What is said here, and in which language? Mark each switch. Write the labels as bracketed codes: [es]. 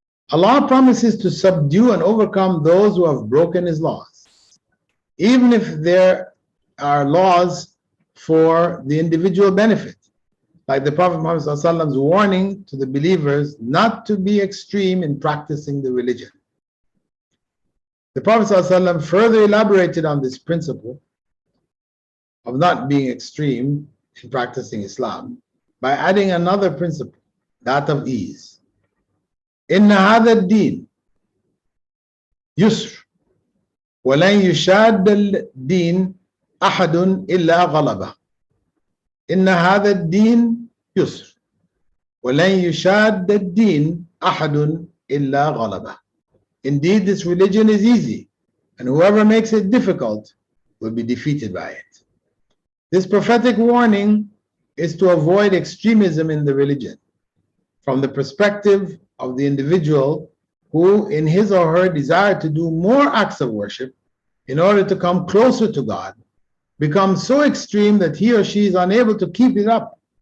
[en] Allah promises to subdue and overcome those who have broken His laws, even if there are laws for the individual benefit, like the Prophet Muhammad's warning to the believers not to be extreme in practicing the religion. The Prophet ﷺ further elaborated on this principle of not being extreme in practicing Islam by adding another principle, that of ease. [ar] إن هذا الدين يسر ولن يشاد الدين أحد إلا غلبه. إن هذا الدين يسر ولن يشاد الدين أحد إلا غلبه. [en] Indeed, this religion is easy, and whoever makes it difficult will be defeated by it. This prophetic warning is to avoid extremism in the religion from the perspective of the individual who, in his or her desire to do more acts of worship in order to come closer to God, becomes so extreme that he or she is unable to keep it up.